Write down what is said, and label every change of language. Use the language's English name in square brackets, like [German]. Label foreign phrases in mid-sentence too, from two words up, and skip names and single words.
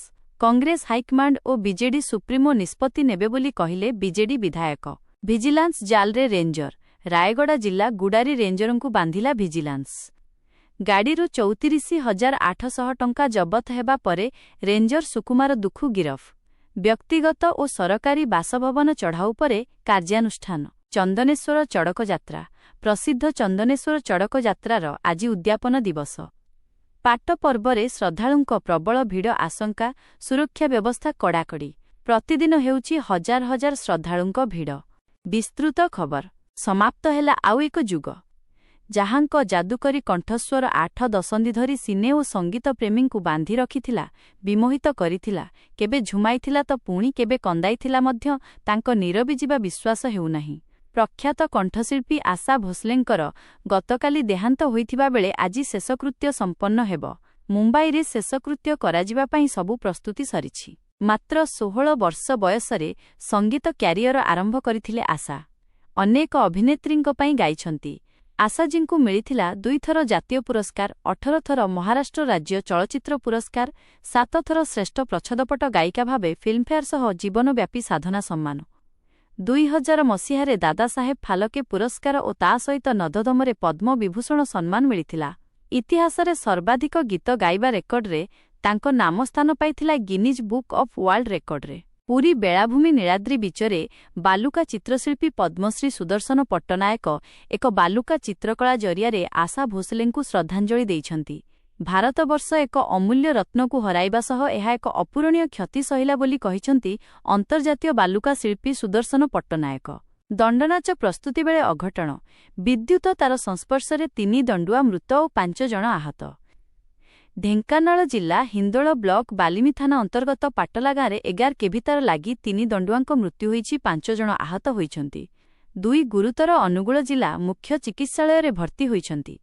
[Odia] କଂଗ୍ରେସ ହାଇକମାଣ୍ଡ ଔର ବିଜେଡି ସୁପ୍ରିମୋ ନିଷ୍ପତ୍ତି ନେବେ ବୋଲି କହିଲେ ବିଜେଡି ବିଧାୟକ। ଭିଜିଲାନ୍ସ ଜାଲରେ ରେଞ୍ଜର। ରାୟଗଡ଼ା ଜିଲ୍ଲା ଗୁଡାରୀ ରେଞ୍ଜରଙ୍କୁ ବାନ୍ଧିଲା ଭିଜିଲାନ୍ସ। ଗାଡ଼ିରୁ 34,800 ଟଙ୍କା ଜବତ ହେବା ପରେ ରେଞ୍ଜର ସୁକୁମାର ଦୁଖୁ ଗିରଫ। ବ୍ୟକ୍ତିଗତ ଔର ସରକାରୀ ବାସଭବନ ଚଢ଼ାଉ ପରେ କାର୍ଯ୍ୟାନୁଷ୍ଠାନ। ଚନ୍ଦନେଶ୍ୱର ଚଡ଼କ ଯାତ୍ରା। ପ୍ରସିଦ୍ଧ ଚନ୍ଦନେଶ୍ୱର ଚଡ଼କ ଯାତ୍ରାର ଆଜି ଉଦ୍ୟାପନ ଦିବସ। ପାଟ ପର୍ବରେ ଶ୍ରଦ୍ଧାଳୁଙ୍କ ପ୍ରବଳ ଭିଡ଼ ଆଶଙ୍କା। ସୁରକ୍ଷା ବ୍ୟବସ୍ଥା କଡ଼ାକଡ଼ି। ପ୍ରତିଦିନ ହେଉଛି ହଜାର ହଜାର ଶ୍ରଦ୍ଧାଳୁଙ୍କ ଭିଡ଼। ବିସ୍ତୃତ ଖବର। ସମାପ୍ତ ହେଲା ଆଉ ଏକ ଯୁଗ। ଯାହାଙ୍କ ଯାଦୁକରୀ କଣ୍ଠସ୍ୱର 8 ଦଶନ୍ଧି ଧରି ସିନେ ଔର ସଙ୍ଗୀତ ପ୍ରେମୀଙ୍କୁ ବାନ୍ଧି ରଖିଥିଲା, ବିମୋହିତ କରିଥିଲା, କେବେ ଝୁମାଇଥିଲା ତ ପୁଣି କେବେ କନ୍ଦାଇଥିଲା ମଧ୍ୟ ତାଙ୍କ ନୀରବି ଜୀବା ବିଶ୍ୱାସ ହେଉନାହିଁ। ପ୍ରଖ୍ୟାତ କଣ୍ଠଶିଳ୍ପୀ ଆଶା ଭୋସଲେଙ୍କର ଗତକାଲି ଦେହାନ୍ତ ହୋଇଥିବା ବେଳେ ଆଜି ଶେଷକୃତ୍ୟ ସମ୍ପନ୍ନ ହେବ। ମୁମ୍ବାଇରେ ଶେଷକୃତ୍ୟ କରାଯିବା ପାଇଁ ସବୁ ପ୍ରସ୍ତୁତି ସରିଛି। ମାତ୍ର 16 ବର୍ଷ ବୟସରେ ସଙ୍ଗୀତ କ୍ୟାରିୟର ଆରମ୍ଭ କରିଥିଲେ ଆଶା। ଅନେକ ଅଭିନେତ୍ରୀଙ୍କ ପାଇଁ ଗାଇଛନ୍ତି। ଆଶାଜୀଙ୍କୁ ମିଳିଥିଲା 2 ଥର ଜାତୀୟ ପୁରସ୍କାର, 18 ଥର ମହାରାଷ୍ଟ୍ର ରାଜ୍ୟ ଚଳଚ୍ଚିତ୍ର ପୁରସ୍କାର, 7 ଥର ଶ୍ରେଷ୍ଠ ପ୍ରଚ୍ଛଦପଟ ଗାୟିକା ଭାବେ ଫିଲ୍ମଫେୟାର ସହ ଜୀବନବ୍ୟାପୀ ସାଧନା ସମ୍ମାନ। 2000 ମସିହାରେ ଦାଦା ସାହେବ ଫାଲକେ ପୁରସ୍କାର ଔର ତା ସହିତ ନଦଦମରେ ପଦ୍ମ ବିଭୂଷଣ ସମ୍ମାନ ମିଳିଥିଲା। ଇତିହାସରେ ସର୍ବାଧିକ ଗୀତ ଗାଇବା ରେକର୍ଡରେ ତାଙ୍କ ନାମ ସ୍ଥାନ ପାଇଥିଲା ଗିନିଜ ବୁକ ଅଫ ୱାର୍ଲ୍ଡ ରେକର୍ଡରେ। ପୁରୀ ବେଳାଭୂମି ନୀଳାଦ୍ରି ବିଚରେ ବାଲୁକା ଚିତ୍ରଶିଳ୍ପୀ ପଦ୍ମଶ୍ରୀ ସୁଦର୍ଶନ ପଟ୍ଟନାୟକ ଏକ ବାଲୁକା ଚିତ୍ରକଳା ଜରିଆରେ ଆଶା ଭୋସଲେଙ୍କୁ ଶ୍ରଦ୍ଧାଞ୍ଜଳି ଦେଇଛନ୍ତି। ଭାରତବର୍ଷ ଏକ ଅମୂଲ୍ୟ ରତ୍ନକୁ ହରାଇବା ସହ ଏହା ଏକ ଅପୂରଣୀୟ କ୍ଷତି ସହିଲା ବୋଲି କହିଛନ୍ତି ଅନ୍ତର୍ଜାତୀୟ ବାଲୁକା ଶିଳ୍ପୀ ସୁଦର୍ଶନ ପଟ୍ଟନାୟକ। ଦଣ୍ଡନାଚ ପ୍ରସ୍ତୁତି ବେଳେ ଅଘଟଣ। ବିଦ୍ୟୁତ ତାର ସଂସ୍ପର୍ଶରେ 3 ଦଣ୍ଡୁଆ ମୃତ ଔର 5 ଜଣ ଆହତ। ଢେଙ୍କାନାଳ ଜିଲ୍ଲା ହିନ୍ଦୋଳ ବ୍ଲକ ବାଲିମୀ ଥାନା ଅନ୍ତର୍ଗତ ପାଟଲା ଗାଁ 11 କେଭି ତାର ଲାଗି 3 ଦଣ୍ଡୁଆଙ୍କ ମୃତ୍ୟୁ ହୋଇଛି, 5 ଜଣ ଆହତ ହୋଇଛନ୍ତି। 2 ଗୁରୁତର ଅନୁଗୁଳ ଜିଲ୍ଲା ମୁଖ୍ୟ ଚିକିତ୍ସାଳୟ ରେ ଭର୍ତ୍ତି ହୋଇଛନ୍ତି।